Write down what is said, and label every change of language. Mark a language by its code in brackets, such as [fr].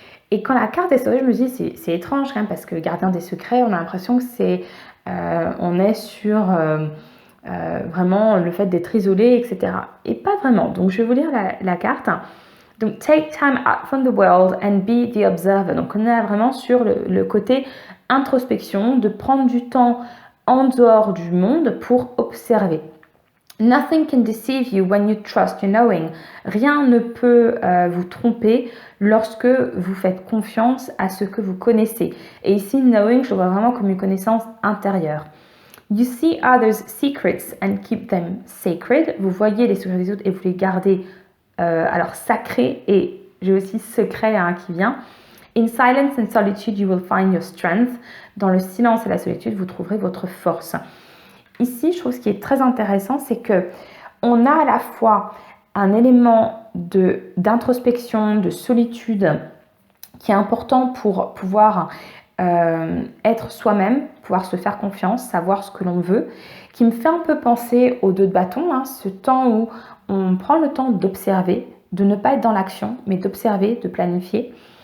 [fr] Et quand la carte est sortie, je me dis c'est étrange quand même parce que gardien des secrets, on a l'impression que on est sur vraiment le fait d'être isolé, etc. Et pas vraiment. Donc je vais vous lire la carte. [en] Donc take time out from the world and be the observer. [fr] Donc on est vraiment sur le côté introspection, de prendre du temps en dehors du monde pour observer. [en] Nothing can deceive you when you trust your knowing. [fr] Rien ne peut vous tromper lorsque vous faites confiance à ce que vous connaissez. Et ici, knowing, je le vois vraiment comme une connaissance intérieure. [en] You see others' secrets and keep them sacred. [fr] Vous voyez les secrets des autres et vous les gardez alors sacrés, et j'ai aussi secret qui vient. [en] In silence and solitude, you will find your strength. [fr] Dans le silence et la solitude, vous trouverez votre force. Ici, je trouve ce qui est très intéressant, c'est que on a à la fois un élément d'introspection, de solitude qui est important pour pouvoir être soi-même, pouvoir se faire confiance, savoir ce que l'on veut, qui me fait un peu penser aux deux de bâton, ce temps où on prend le temps d'observer, de ne pas être dans l'action, mais d'observer, de planifier.